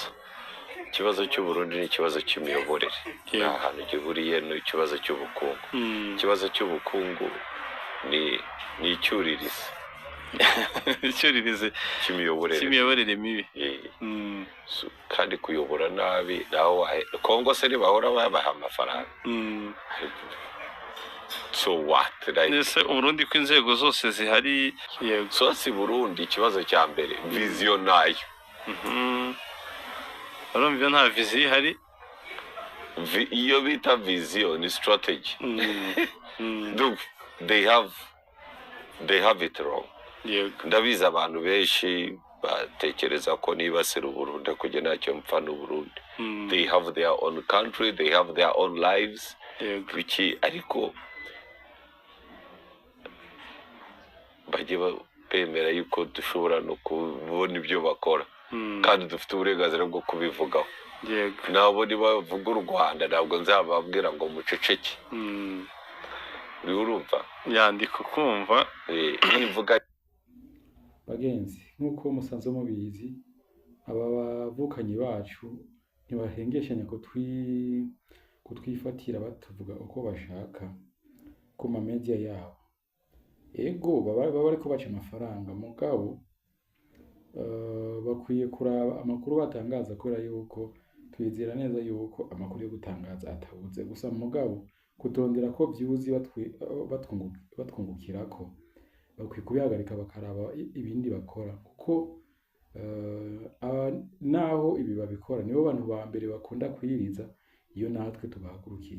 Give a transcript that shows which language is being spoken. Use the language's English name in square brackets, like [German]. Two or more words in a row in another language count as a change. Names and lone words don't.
[Kinyarwanda] Ikibazo cy'Uburundi ni ikibazo cy'imiyoborere, nta hantu gihuriye n'ikibazo cy'ubukungu. Ikibazo cy'ubukungu ni icyuririzi icyuririzi cy'imiyoborere mibi. kandi kuyobora nabi naho Kongo se ntibahora babaha amafaranga. [English] So what? [Kinyarwanda] Ese Uburundi ko inzego zose zihari. So si Burundi ikibazo cya mbere vision nayo. Urumva nta vision ihari. Iyo bita vision ni strategy. [English] Look, they have it wrong. [Kinyarwanda] Ndabizi abantu benshi batekereza ko niba se Uburundi kujya ntacyo mpfa n'Uburundi. [English] They have their own country, they have their own lives. [Kinyarwanda] Ariko bajye bemera yuko dushobora no kubona ibyo bakora kandi dufite uburenganzira bwo kubivugaho. Nabo nibavuga u Rwanda ntabwo nzababwira ngo muceceke. Urumva yandika kumva nivuga. [Rundi] Bagenzi, nk'uko musanzwe mubizi, aba bavukanyi bacu ntibahengeshanya kutwifatira batuvuga uko bashaka ku ma media yabo. Ego baba bariko baca amafaranga mugabo bakwiye kuraba amakuru batangaza kubera yuko twizera neza yuko amakuru yo gutangaza atabuze gusa mugabo kutondera ko vyuzi batwungukirako bakwiye kubihagarika bakaraba ibindi bakora kuko naho ibi babikora nibo bantu ba mbere bakunda kwiriza iyo natwe tubahagurukiye.